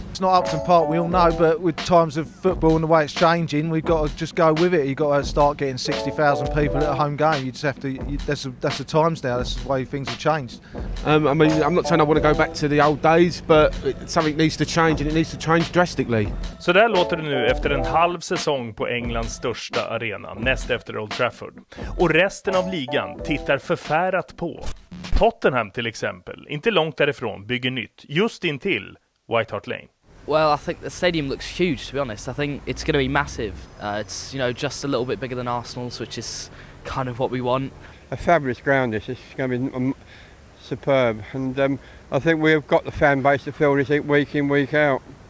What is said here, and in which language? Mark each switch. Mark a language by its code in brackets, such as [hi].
[en] It's not Upton Park, we all know, but with times of football and the way it's changing, we've got to just go with it. You've got to start getting 60,000 people at a home game. You just have to. That's the times now. That's the way things have changed. I mean, I'm not saying I want to go back to the old days, but something needs to change, and it needs to change drastically. [sv] Så där låter det nu efter en halv säsong på Englands största arena, näst efter Old Trafford. Och resten av ligan tittar förfärat på. Tottenham till exempel, inte långt därifrån, bygger nytt, just intill White Hart Lane. [en] Well, I think the stadium looks huge, to be honest. I think it's going to be massive. It's, just a little bit bigger than Arsenal's, which is kind of what we want. A fabulous ground, this. It's going to be superb. And I think we've got the fan base to fill this week in, week out.